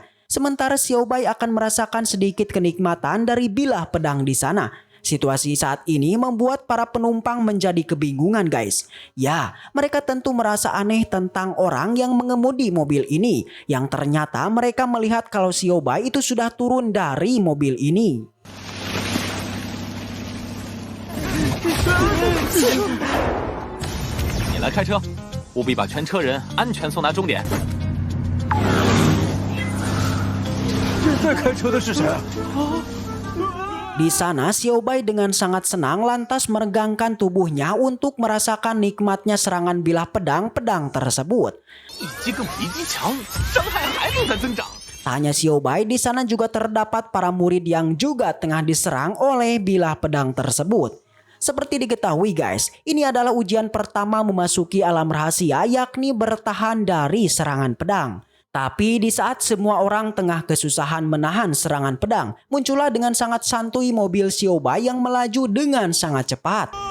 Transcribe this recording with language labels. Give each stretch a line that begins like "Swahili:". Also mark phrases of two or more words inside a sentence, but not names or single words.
Indonesian: Sementara Xiaobai akan merasakan sedikit kenikmatan dari bilah pedang di sana. Situasi saat ini membuat para penumpang menjadi kebingungan guys. Ya, mereka tentu merasa aneh tentang orang yang mengemudi mobil ini. Yang ternyata mereka melihat kalau Xiaobai itu sudah turun dari mobil ini.
Chinese: 你来开车，务必把全车人安全送达终点。在开车的是谁？
Indonesian: Di sana Xiaobai dengan sangat senang lantas meregangkan tubuhnya untuk merasakan nikmatnya serangan bilah pedang tersebut.
Chinese: 一击更比一击强，伤害还能再增长。
Indonesian: Tak hanya Xiaobai, di sana juga terdapat para murid yang juga tengah diserang oleh bilah pedang tersebut. Seperti diketahui guys, ini adalah ujian pertama memasuki alam rahasia yakni bertahan dari serangan pedang. Tapi di saat semua orang tengah kesusahan menahan serangan pedang, muncullah dengan sangat santuy mobil Xiaobai yang melaju dengan sangat cepat.